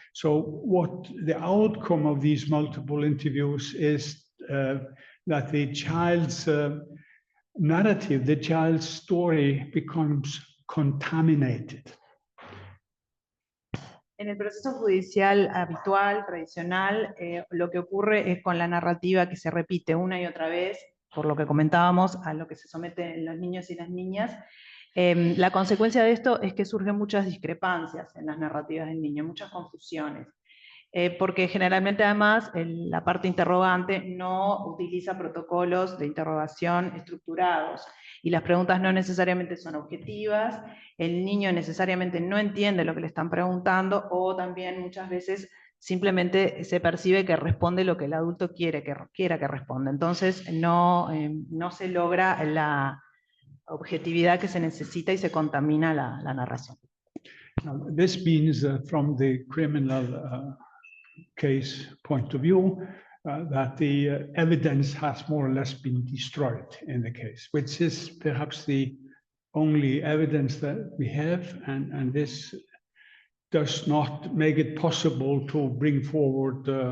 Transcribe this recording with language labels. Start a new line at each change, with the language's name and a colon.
English: So what the outcome of these multiple interviews is that the child's narrative, the child's story becomes contaminated.
Spanish: En el proceso judicial habitual, tradicional, lo que ocurre es con la narrativa que se repite una y otra vez, por lo que comentábamos, a lo que se someten los niños y las niñas. La consecuencia de esto es que surgen muchas discrepancias en las narrativas del niño, muchas confusiones. Porque generalmente además la parte interrogante no utiliza protocolos de interrogación estructurados y las preguntas no necesariamente son objetivas, el niño necesariamente no entiende lo que le están preguntando, o también muchas veces simplemente se percibe que responde lo que el adulto quiera que responda. Entonces no se logra la objetividad que se necesita y se contamina la narración.
English: Now, this means from the criminal case point of view, that the evidence has more or less been destroyed in the case, which is perhaps the only evidence that we have, and this does not make it possible to bring forward